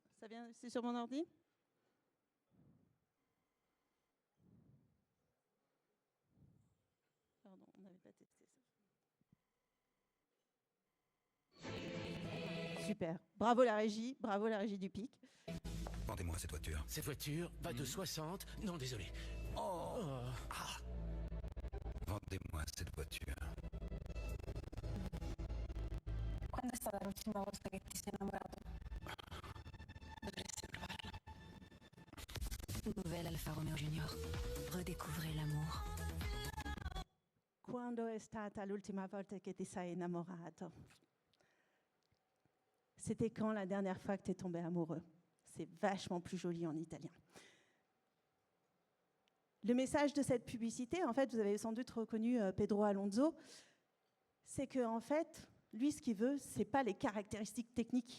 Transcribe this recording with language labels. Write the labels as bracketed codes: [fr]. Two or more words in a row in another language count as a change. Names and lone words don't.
[fr] Ça vient, c'est sur mon ordi ? Pardon, on n'avait pas testé ça. Super. Bravo la régie du PIC. Vendez-moi cette voiture. Cette voiture va de 60... Non, désolé. Oh. Ah. Vendez-moi cette voiture. [it] ¿Cuándo è stata l'ultima volta che ti sei innamorato? Dovresti provarla. [fr] Nouvelle Alfa Romeo Junior. Redécouvrez l'amour. [it] Quando è stata l'ultima volta che ti sei innamorato? [fr] C'était quand la dernière fois que tu es tombé amoureux? C'est vachement plus joli en italien. Le message de cette publicité, en fait, vous avez sans doute reconnu Pedro Alonso, c'est que en fait, Lui, ce qu'il veut, ce n'est pas les caractéristiques techniques.